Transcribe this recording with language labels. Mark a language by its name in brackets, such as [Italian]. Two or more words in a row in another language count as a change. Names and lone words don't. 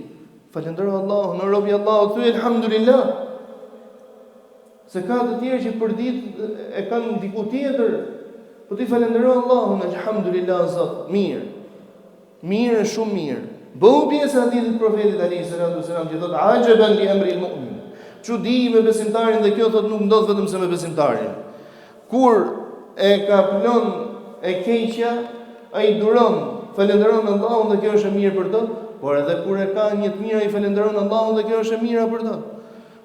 [Albanian] Falëndero Allahun, o robi Allahut, thuaj elhamdulillah. Se ka të tjerë që për ditë e kanë diku tjetër, po ti falëndero Allahun, elhamdulillah Zot, mirë. Mirë, shumë mirë. Bëu pjesë hadithit profetit [Arabic] عليه السلام [Albanian] që thotë [Arabic] عجبا لأمر المؤمن. [Albanian] Çudi me besimtarin, dhe kjo thotë nuk ndodh vetëm se me besimtarin. Kur e ka plon e keqja, ai duron, falënderon Allahun dhe kjo është e mirë për të, por edhe kur e ka një të mirë ai falënderon Allahun dhe kjo është e mira për të.